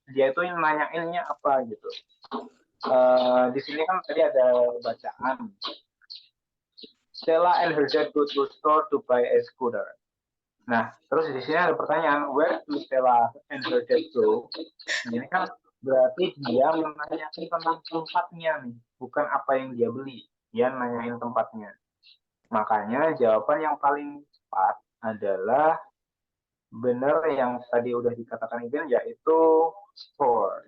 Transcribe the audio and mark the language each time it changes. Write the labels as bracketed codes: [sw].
[id] Dia itu yang nanyainnya apa gitu. Di sini kan tadi ada bacaan. [en] Stella and her dad go to store to buy a scooter. [id] Nah, terus di sini ada pertanyaan, [en] where do Stella and her dad go? [id] Ini kan berarti dia menanyakan tentang tempatnya nih, bukan apa yang dia beli. Dia nanyain tempatnya. Makanya jawaban yang paling tepat adalah benar yang tadi udah dikatakan itu, yaitu store.